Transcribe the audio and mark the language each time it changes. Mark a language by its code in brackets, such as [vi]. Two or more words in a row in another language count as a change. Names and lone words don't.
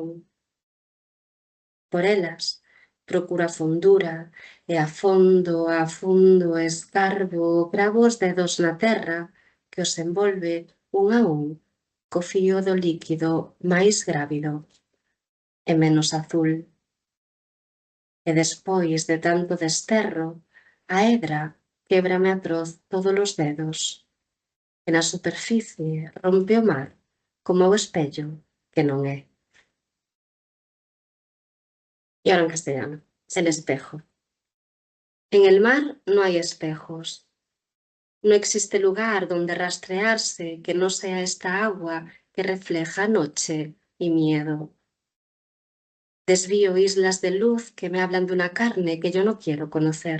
[gl] Por elas, procuro a fondura, e a fondo escarbo, cravo os dedos na terra que os envolve un a un co fío do líquido máis grávido e menos azul. E despois de tanto desterro, a hedra québrame atroz tódolos dedos, e na superficie rompe o mar como o espello que non é. [es] E ahora en castellano, el espejo. En el mar no hay espejos. No existe lugar donde rastrearse que no sea esta agua que refleja noche y miedo. Desvío islas de luz que me hablan de una carne que yo no quiero conocer.